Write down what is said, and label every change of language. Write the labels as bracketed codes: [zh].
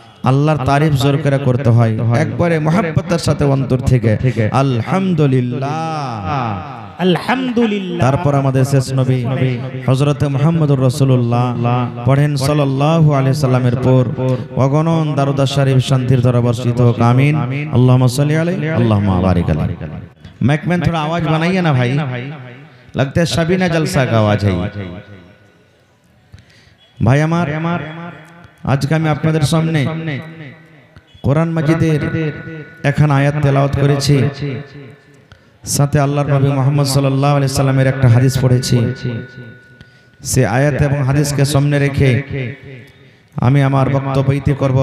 [bn] আল্লাহর তারিফ জোর করে করতে হয়, একবারে মুহাব্বতের সাথে অন্তর থেকে আলহামদুলিল্লাহ আলহামদুলিল্লাহ। তারপর আমাদের শেষ নবী হযরত মুহাম্মদুর রাসূলুল্লাহ পড়েন সাল্লাল্লাহু আলাইহি সাল্লামের পর অগণন দারুদ শরীফ শান্তির ধারা বর্ষিত হোক, আমিন। [ar] আল্লাহুম্মা সাল্লি আলাইহি আল্লাহুম্মা বারিক আলাইহি। [hi] माइक में थोड़ा आवाज बनाइए ना भाई, लगता है शबीना जलसा का आवाज है भाई। हमार आज का मैं [bn] আপনাদের সামনে কোরআন মাজিদের এখন আয়াত তেলাওয়াত করেছি, সাথে আল্লাহর নবী মুহাম্মদ সাল্লাল্লাহু আলাইহি সাল্লামের একটা হাদিস পড়েছি। সে আয়াত এবং হাদিসকে সামনে রেখে আমি আমার বক্তব্য ইতি করব।